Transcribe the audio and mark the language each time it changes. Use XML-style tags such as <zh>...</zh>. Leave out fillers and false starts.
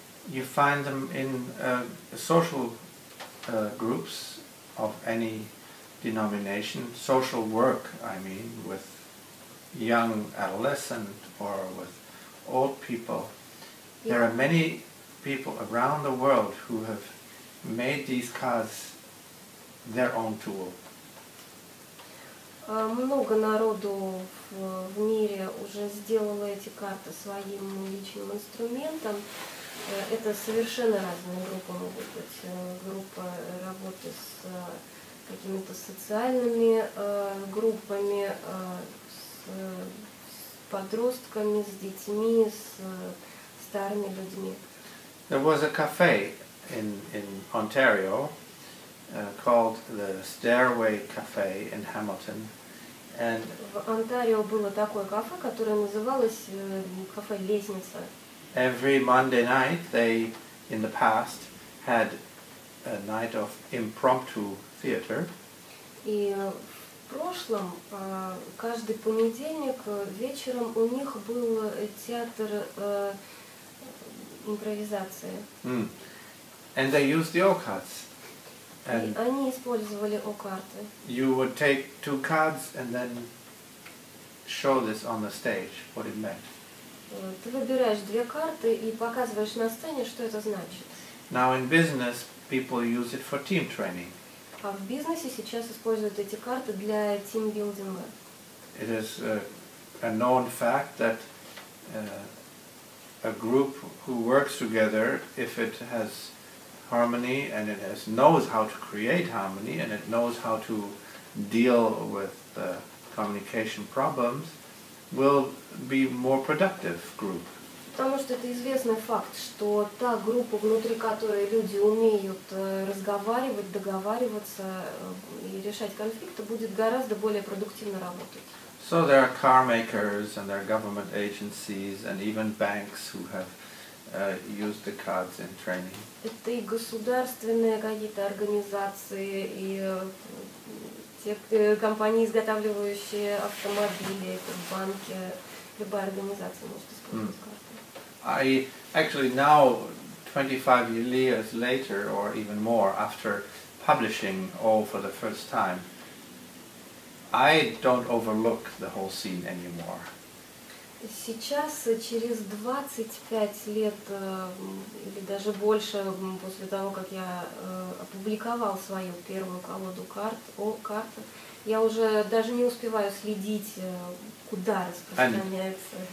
<en>You find them in social groups of any denomination, social work, I mean, with young adolescent or with old people. There are many people around the world who have made these cards their own tool.</en> <ru>Много народу в мире уже сделало эти карты своим личным инструментом. Это совершенно разные группы могут быть. Группа работы с какими-то социальными группами, с подростками, с детьми, с старыми людьми.</ru> <en>There was a cafe in Ontario called the Stairway Cafe in Hamilton. And</en> <ru>в Онтарио было такое кафе, которое называлось кафе «Лестница».</ru> <en>Every Monday night they, in the past, had a night of impromptu theater.</en> <ru>И в прошлом каждый понедельник вечером у них был театр импровизации.</ru> <en>And they used the O-Cards.</en> <ru>И они использовали О-карты.</ru> <en>You would take 2 cards and then show this on the stage, what it meant.</en> <ru>Ты выбираешь 2 карты и показываешь на сцене, что это значит.</ru> <en>Now in business, people use it for team training.</en> <ru>А в бизнесе сейчас используют эти карты для тимбилдинга.</ru> <en>It is a known fact that a group who works together, if it has harmony and it knows how to create harmony and it knows how to deal with communication problems, will be more productive group.</en> <ru>Потому что это известный факт, что та группа, внутри которой люди умеют разговаривать, договариваться и решать конфликты, будет гораздо более продуктивно работать.</ru> <en>So there are car makers and there are government agencies and even banks who have used the cards in training.</en> <ru>Это и государственные какие-то организации, и те компании, изготавливающие автомобили, это банки, любая организация может использовать карты.</ru> <en>I actually now, 25 years later or even more, after publishing O for the first time, I don't overlook the whole scene anymore.</en> <ru>Сейчас, через 25 лет или даже больше после того, как я опубликовал свою первую колоду карт, О-Картах, я уже даже не успеваю следить, куда распространяется.</ru>